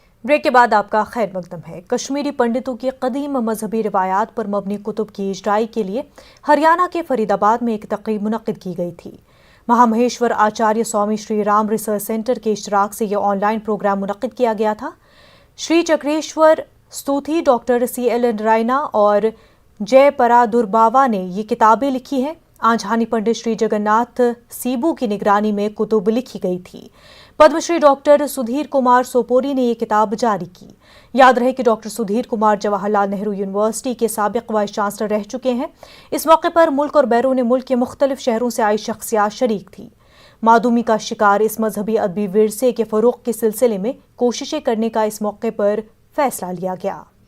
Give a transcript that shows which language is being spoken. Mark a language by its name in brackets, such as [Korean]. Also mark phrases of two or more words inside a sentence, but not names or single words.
[Urdu] بریک کے بعد آپ کا خیر مقدم ہے۔ کشمیری پنڈتوں کی قدیم مذہبی روایات پر مبنی کتب کی اجرائی کے لیے ہریانہ کے فرید آباد میں ایک تقریب منعقد کی گئی تھی۔ مہا مہیشور آچاریہ سوامی شری رام ریسرچ سینٹر کے اشتراک سے یہ آن لائن پروگرام منعقد کیا گیا تھا۔ شری چکریشور ستوتھی، ڈاکٹر CLN رائنا اور جے پرادرباوا نے یہ کتابیں لکھی ہیں۔ آنجہانی پنڈت شری جگناتھ سیبو کی نگرانی میں کتب لکھی گئی تھی۔ پدم شری ڈاکٹر سدھیر کمار سوپوری نے یہ کتاب جاری کی۔ یاد رہے کہ ڈاکٹر سدھیر کمار جواہر لال نہرو یونیورسٹی کے سابق [English] vice chancellor [Urdu] رہ چکے ہیں۔ اس موقع پر ملک اور بیرون ملک کے مختلف شہروں سے آئی شخصیات شریک تھی۔ معدومی کا شکار اس مذہبی ادبی ورثے کے فروغ کے سلسلے میں کوششیں کرنے کا اس موقع پر فیصلہ لیا گیا۔